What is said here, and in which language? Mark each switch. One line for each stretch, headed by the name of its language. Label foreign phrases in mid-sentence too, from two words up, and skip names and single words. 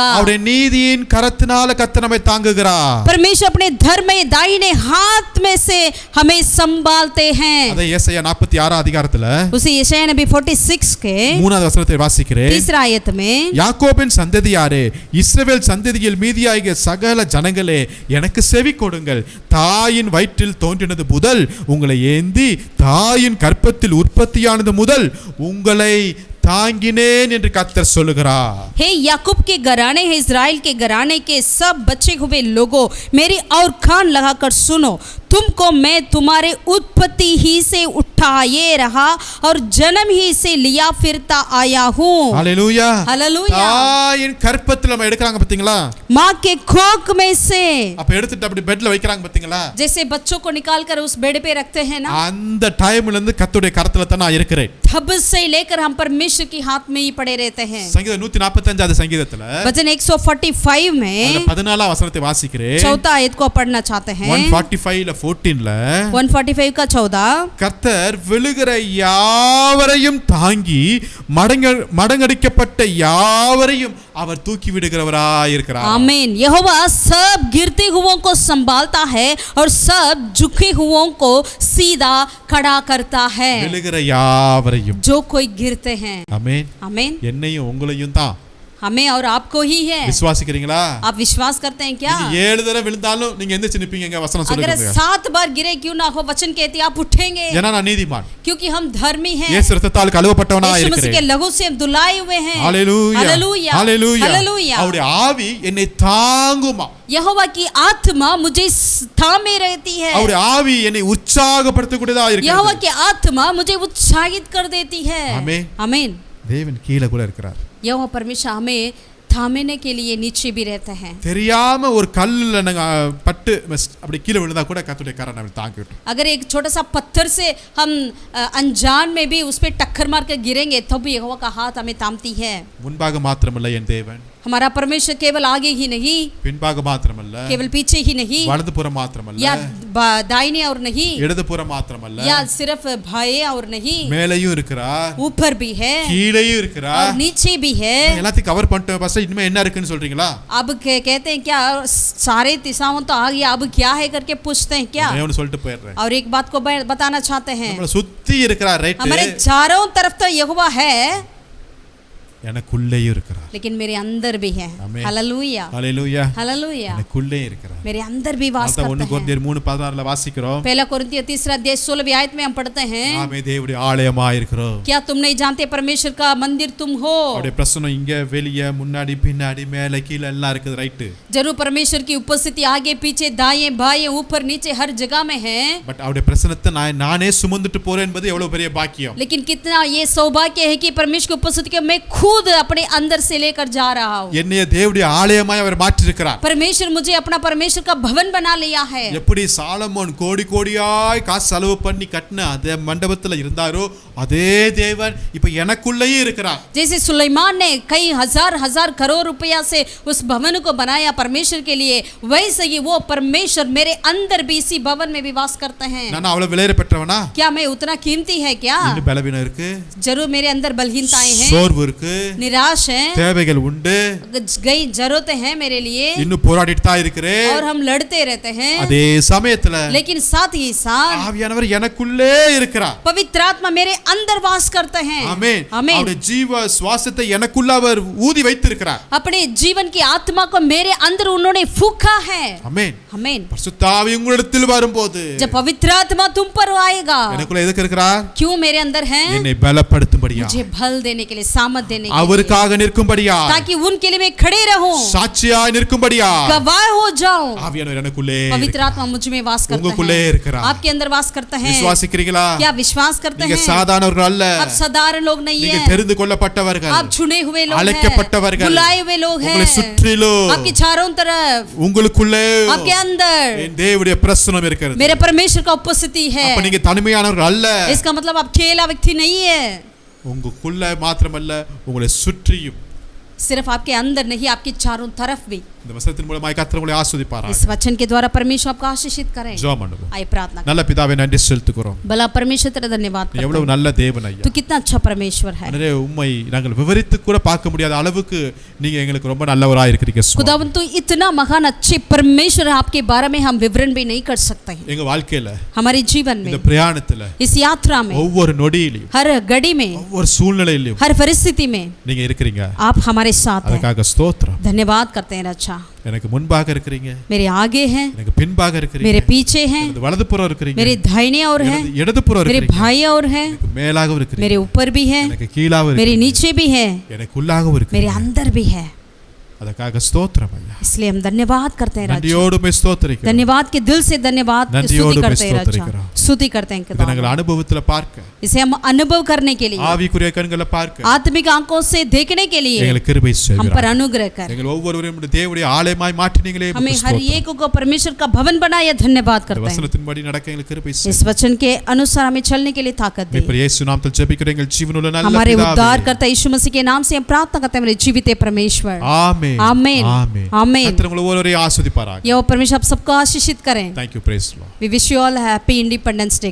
Tamil: அவருடைய நீதியின் கரத்தினால கர்த்தர் நம்மை தாங்குகிறார்.
Hindi: परमेश्वर अपने धर्म में दाहिने हाथ में से हमें संभालते हैं.
Tamil: அதை ஏசாயா 46 அதிகாரத்துல
Hindi: उसी यशायाह नबी 46 के
Tamil: 3வது வசனத்தை வாசிக்கிறேன்.
Hindi: 3 आयत में,
Tamil: யாக்கோபின் சந்ததியாரே, இஸ்ரவேல் சந்ததியில் மீதியாகிய சகல ஜனங்களே, எனக்கு செவி கொடுங்கள். தாயின் வயிற்றில் தோன்றினது முதல் உங்களை ஏந்தி தாயின் கற்பத்தில் உற்பத்தியானது முதல் உங்களை தாங்கினேன் என்று கர்த்தர் சொல்லுகிறார்.
Hindi: हे याकूब के घराने, हे इज़राइल के घराने के सब बचे हुए लोगों, मेरी और कान लगाकर सुनो. तुमको मैं तुम्हारे उत्पत्ति ही से उठाए रहा और जन्म ही से लिया फिरता आया हूँ.
Tamil: ஹல்லேலூயா.
Hindi: हालेलुया.
Tamil: தாயின் கற்பத்துல நம்ம எடுக்கறாங்க பாத்தீங்களா?
Hindi: माँ के कोख में से,
Tamil: அப்ப எடுத்துட்டு அப்படி பெட்ல வைக்கறாங்க பாத்தீங்களா?
Hindi: जैसे बच्चों को निकाल कर उस बेड पे रखते हैं ना,
Tamil: அந்த டைம்ல இருந்து கர்த்தருடைய கரத்துல தான் நான் இருக்கிறேன்.
Hindi: तब से लेकर हम परमेश्वर के हाथ में ही पड़े रहते हैं.
Tamil: சங்கீதம் 145வது சங்கீதத்துல
Hindi: वचन 145 में
Tamil: 14ஆம் வசனத்தை வாசிக்கிறேன்.
Hindi: 14 आयत को पढ़ना चाहते हैं.
Tamil: 145ல 14ல
Hindi: 145 का 14,
Tamil: கர்த்தர் விழுகிற யாவரையும் தாங்கி மடங்கடிக்கப்பட்ட யாவரையும் அவர் தூக்கி விடுகிறவராய் இருக்கிறார்.
Hindi: आमीन. यहोवा सब गिरते हुओं को संभालता है और सब झुके हुओं को सीधा खड़ा करता है.
Tamil: விழுகிற யாவரையும்,
Hindi: जो कोई गिरते हैं.
Tamil: ஆமென்.
Hindi: आमीन.
Tamil: என்னையும் உங்களையும் தான்.
Hindi: हमें और आपको ही है.
Tamil: விசுவாசிக்கிறீங்களா?
Hindi: आप विश्वास करते हैं क्या?
Tamil: நீங்க 7 தடவை விழுந்தாலும் நீங்க எந்திரிச்சு நிப்பீங்க. வசனம்
Hindi: अगर
Tamil: சொல்லுங்க.
Hindi: 7 बार गिरे क्यों ना हो, वचन कहते आप उठेंगे,
Tamil: ஏன்னா நான் நீதிமான்,
Hindi: क्योंकि हम धर्मी हैं.
Tamil: இயேசு இரத்தத்தால் கழுவப்பட்டவனா
Hindi: यीशु मसीह के
Tamil: இருக்கிறேன்.
Hindi: लहू से हम धुलाए हुए हैं.
Tamil: ஹalleluya.
Hindi: हालेलुया.
Tamil: ஹalleluya.
Hindi: हालेलुया.
Tamil: அவருடைய ஆவி என்னை தாங்குமா.
Hindi: यहोवा की आत्मा मुझे थामे रहती है.
Tamil: அவருடைய ஆவி என்னை உற்சாகப்படுத்தக்கூடியதா இருக்கிறது.
Hindi: यहोवा की आत्मा मुझे उत्साहित कर देती है. आमीन. आमीन.
Tamil: தேவன் கீழே கூட இருக்கிறார்.
Hindi: यहोवा परमेश्वर हमें थामने के लिए नीचे भी रहते हैं.
Tamil: தெரியாம ஒரு கல்லுல நாங்க பட்டு அப்படி கீழே விழுந்தா கூட கர்த்தருடைய கரம் நம்மை தாங்கி விடும்.
Hindi: अगर एक छोटा सा पत्थर से हम अनजान में भी उस पे टक्कर मार कर गिरेंगे तब भी यहोवा का हाथ हमें थामती है.
Tamil: முன்பாக மாத்திரமல்ல என் தேவன்,
Hindi: हमारा परमेश्वर केवल आगे ही नहीं,
Tamil: பின்பாக மாத்திரமல்ல,
Hindi: केवल पीछे ही नहीं,
Tamil: வலதுபுறம் மாத்திரமல்ல,
Hindi: या दाहिने और नहीं,
Tamil: இடதுபுறம் மாத்திரமல்ல,
Hindi: या सिर्फ बाएं और नहीं,
Tamil: மேலேயும் இருக்கிறார்,
Hindi: ऊपर भी है
Tamil: கீழேயும் இருக்கிறார்,
Hindi: और नीचे भी है.
Tamil: எல்லாத்தையும் கவர் பண்ணிட்டோம் பாஸ்டர், இனிமே என்ன இருக்குன்னு சொல்றீங்களா?
Hindi: अब कहते हैं क्या सारे दिशाओं तो आ गया, अब क्या है करके पूछते हैं क्या?
Tamil: நான் ஒன்னு சொல்லிட்டு போயிடுறேன்.
Hindi: और एक बात को बताना चाहते हैं,
Tamil: நம்மள சுத்தி இருக்கிறார், ரைட்,
Hindi: हमारे चारों तरफ तो यहोवा है,
Tamil: எனக்குள்ளேயும் இருக்கிறார்.
Hindi: लेकिन मेरे अंदर भी है. आमीन. हालेलुया.
Tamil: ஹalleluya.
Hindi: हालेलुया.
Tamil: எனக்குள்ளே இருக்கிறார்.
Hindi: मेरे अंदर भी वास
Tamil: அதான் 1
Hindi: करते हैं.
Tamil: கொரிந்தியர் 3:16ல வாசிக்கிறோம்.
Hindi: पहला कोरिन्थियों 3 अध्याय 16वीं आयत में हम पढ़ते हैं,
Tamil: நாமே தேவனுடைய ஆலயமா இருக்கிறோம்.
Hindi: क्या तुम नहीं जानते परमेश्वर का मंदिर तुम हो?
Tamil: அவருடைய பிரசன்னம் இங்க வெளிய முன்னாடி பின்னாடி மேலே கீழே எல்லாம் இருக்குது, ரைட்.
Hindi: जरूर परमेश्वर की उपस्थिति आगे पीछे दाएं बाएं ऊपर नीचे हर जगह में है.
Tamil: பட் அவருடைய பிரசன்னத்தை நானே சுமந்துட்டு போறேன் என்பது எவ்வளவு பெரிய பாக்கியம்.
Hindi: लेकिन कितना ये सौभाग्य है कि परमेश्वर की उपस्थिति को मैं खुद अपने अंदर से लेकर जा रहा हूँ.
Tamil: என்னைய தேவனுடைய ஆலயமாய் அவர் மாற்றி இருக்கிறார்.
Hindi: परमेश्वर मुझे अपना परमेश्वर का भवन बना लिया है.
Tamil: எப்படி சாலமோன் கோடி கோடியாய் காசு செலவு பண்ணி கட்டின அதே மண்டபத்துல இருந்தாரோ அதே தேவன் இப்ப எனக்குள்ளேயே இருக்கிறார்.
Hindi: जैसे सुलेमान ने कई हजार करोड़ रुपया से उस भवन को बनाया परमेश्वर के लिए, वैसे ही वो परमेश्वर मेरे अंदर भी इसी भवन में भी वास करते हैं.
Tamil: நான் அவ்வளவு விலையேற பெற்றவனா?
Hindi: क्या मैं उतना कीमती है क्या?
Tamil: இன்னும் பலவீனம் இருக்கு,
Hindi: जरूर मेरे अंदर बलहीनताएं हैं,
Tamil: சோர்வு இருக்கு,
Hindi: निराश है,
Tamil: தேவைகள் உண்டு,
Hindi: कई जरूरतें हैं मेरे लिए,
Tamil: இன்னும் போராடிட்டு தான் இருக்கிறேன்.
Hindi: और हम लड़ते रहते हैं.
Tamil: அதே சமயத்துல
Hindi: लेकिन साथ ही साथ
Tamil: ஆவியானவர் எனக்குள்ளே இருக்கிறார்.
Hindi: पवित्र आत्मा मेरे अंदर वास करते हैं.
Tamil: ஆமென்.
Hindi: आमीन.
Tamil: அவருடைய ஜீவ சுவாசத்தை எனக்குள்ள அவர் ஊதி வைத்திருக்கிறார்.
Hindi: अपने जीवन की आत्मा को मेरे अंदर उन्होंने फूंका है.
Tamil: ஆமென்.
Hindi: आमीन.
Tamil: பரிசுத்த ஆவி உங்களிடத்தில் வரும்போது
Hindi: जब पवित्र आत्मा तुम पर आएगा,
Tamil: எனக்குள்ள எதுக்கு இருக்கிறார்?
Hindi: क्यों मेरे अंदर है?
Tamil: என்னை பலப்படுத்தும்படியா,
Hindi: मुझे बल देने के लिए, सामर्थ देने करने के लिए,
Tamil: அவருக்காக நிற்கும்படியா,
Hindi: ताकि उनके लिए मैं खड़े रहूं,
Tamil: சாட்சியாய் நிற்கும்படியா
Hindi: गवाह हो जाऊं।
Tamil: ஆவியானவர் எனக்குள்ளே
Hindi: पवित्र आत्मा मुझ में वास करता
Tamil: உங்களுக்குள்ளே
Hindi: है,
Tamil: இருக்கிறார்.
Hindi: आपके अंदर वास करता है।
Tamil: விசுவாசிக்கிறீங்களா?
Hindi: क्या विश्वास करते
Tamil: நீங்க
Hindi: हैं?
Tamil: சாதாரணவர்கள் அல்ல,
Hindi: आप साधारण लोग नहीं
Tamil: நீங்க
Hindi: है,
Tamil: தெரிந்து கொள்ளப்பட்டவர்கள்,
Hindi: आप चुने हुए लोग हैं,
Tamil: அழைக்கப்பட்டவர்கள்,
Hindi: बुलाए हुए लोग हैं,
Tamil: உங்களை சுற்றிலும்
Hindi: आपके चारों तरफ,
Tamil: உங்களுக்குள்ளே
Hindi: आपके अंदर
Tamil: என் தேவனுடைய பிரசன்னம் இருக்கிறது.
Hindi: मेरे परमेश्वर का उपस्थिति है।
Tamil: அப்ப நீங்க தனிமையானவர்கள் அல்ல,
Hindi: इसका मतलब आप अकेला व्यक्ति नहीं है।
Tamil: உங்களுக்குள்ள மாத்திரமல்ல உங்களை சுற்றியும்.
Hindi: सिर्फ आपके अंदर नहीं, आपके चारों तरफ भी।
Tamil: இந்த வசனத்தின் மூலமாய் கர்த்தர் உங்களை ஆசீர்வதிப்பாராக.
Hindi: इस वचन के द्वारा परमेश्वर आपको आशीषित करें।
Tamil: ஜெபம் பண்ணுவோம்.
Hindi: आइए प्रार्थना करें।
Tamil: நல்ல பிதாவே நன்றி செலுத்துகிறோம்.
Hindi: भला परमेश्वर तेरा धन्यवाद करते
Tamil: எவ்வளவு
Hindi: हैं।
Tamil: நல்ல தேவன் ஐயா.
Hindi: तू कितना अच्छा परमेश्वर है।
Tamil: அன்றே உம்மை நாங்கள் விவரித்து கூட பார்க்க முடியாத அளவுக்கு நீங்க எங்களுக்கு ரொம்ப நல்லவராய் இருக்கிறீங்க சுவாமி.
Hindi: खुदावंद तू इतना महान अच्छे परमेश्वर है, आपके बारे में हम विवरण भी नहीं कर सकते हैं।
Tamil: எங்க வாழ்க்கையில,
Hindi: हमारे जीवन
Tamil: இந்த
Hindi: में,
Tamil: பிரயாணத்துல,
Hindi: इस यात्रा में,
Tamil: ஒவ்வொரு நொடியிலும்,
Hindi: हर घड़ी में,
Tamil: ஒவ்வொரு சூழ்நிலையிலும்
Hindi: हर परिस्थिति में
Tamil: நீங்க இருக்கிறீங்க.
Hindi: आप हमारे साथ हैं।
Tamil: அதுக்காக ஸ்தோத்திரம்.
Hindi: धन्यवाद करते हैं रक्षा।
Tamil: எனக்கு முன்பாக இருக்கிறீங்க,
Hindi: मेरे आगे हैं,
Tamil: எனக்கு பின்பாக இருக்கிறீங்க,
Hindi: मेरे पीछे हैं,
Tamil: எனது வலதுபுறம் இருக்கிறீங்க,
Hindi: मेरे दाहिने और हैं,
Tamil: இடதுபுறம்
Hindi: मेरे
Tamil: இருக்கிறீங்க,
Hindi: भाई और हैं,
Tamil: எனக்கு மேலாகவும் இருக்கிறீங்க,
Hindi: मेरे ऊपर भी हैं,
Tamil: எனக்கு கீழாகவும்
Hindi: मेरे
Tamil: இருக்கிறீங்க,
Hindi: नीचे भी हैं,
Tamil: எனக்கு உள்ளாகவும்
Hindi: मेरे
Tamil: இருக்கிறீங்க.
Hindi: अंदर भी है।
Tamil: அதுக்காக ஸ்தோத்திரம் ஐயா.
Hindi: इसलिए हम धन्यवाद करते हैं रक्षा।
Tamil: நன்றியோடு மே ஸ்தோத்திரிக்கிறோம்.
Hindi: धन्यवाद के दिल से धन्यवाद की
Tamil: நன்றியோடு
Hindi: स्तुति करते हैं स्तोत्र रक्षा, करो। स्तुति करते हैं
Tamil: இதை
Hindi: खुदा।
Tamil: நாங்கள் அனுபவத்துல பார்க்க,
Hindi: इसे हम अनुभव करने के लिए,
Tamil: ஆவிக்குரிய கண்களை பார்க்க
Hindi: आत्मिक आंखों से देखने के लिए
Tamil: எங்களுக்கு கிருபை
Hindi: हम पर
Tamil: செய்கிறார்.
Hindi: अनुग्रह कर,
Tamil: எங்கள் ஒவ்வொருவரையும் உம்முடைய தேவனுடைய ஆலயமாய் மாற்றினீங்களே.
Hindi: हमें
Tamil: உமக்கு
Hindi: हर
Tamil: ஸ்தோத்திரம்.
Hindi: एक को परमेश्वर का भवन बनाया धन्यवाद
Tamil: இந்த
Hindi: करते हैं।
Tamil: வசனத்தின்படி நடக்க எங்களுக்கு கிருபை
Hindi: इस
Tamil: செய்யுங்க.
Hindi: वचन के अनुसार हमें चलने के लिए ताकत दे।
Tamil: இப்ப இயேசு நாமத்தில் ஜெபிக்கிறேன் எங்கள் ஜீவனுள்ள நல்ல
Hindi: हमारे
Tamil: பிதாவே.
Hindi: उद्धार करता यीशु मसीह के नाम से हम प्रार्थना करते हैं, मेरे जीवित परमेश्वर।
Tamil: ஆமென்.
Hindi: आमेन,
Tamil: ஆமென்.
Hindi: आमेन।
Tamil: கர்த்தர் உங்களை ஒவ்வொருவரையும் ஆசீர்வதிப்பாராக.
Hindi: ये परमेश्वर आप सबको आशीषित करें।
English: Thank you, praise the Lord. We wish you all a happy Independence Day.